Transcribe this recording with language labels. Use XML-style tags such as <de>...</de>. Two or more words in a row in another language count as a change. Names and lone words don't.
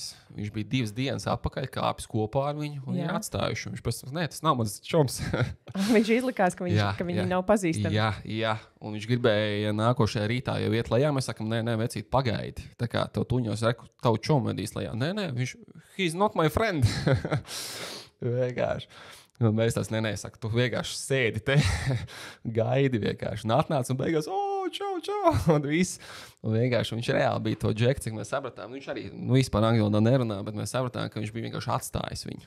<lv>Viņš bija 2 dienas atpakaļ, kāpis kopā ar viņu un viņu atstājuši. Viņš pēc tam, tas nav mans čoms. Viņš izlikās, ka viņi nav pazīstami. Jā, un viņš gribēja nākošajā rītā jau iet lejā. Mēs sakam, nē, vecīt, pagaidi. Tā kā tev tuņos reku, tavu čomu vedīs lejā. Nē,</lv> <en>he's not my friend.</en> <lv>Vienkārši. Un mēs tās saka, tu vienkārši sēdi te, gaidi vienkārši. Un atnāc un beigās, čau, un viss. Un vienkārši viņš reāli bija to džeku, cik mēs sapratām. Viņš arī vispār angļu valodā nerunā, bet mēs sapratām, ka viņš bija vienkārši atstājis viņu.</lv>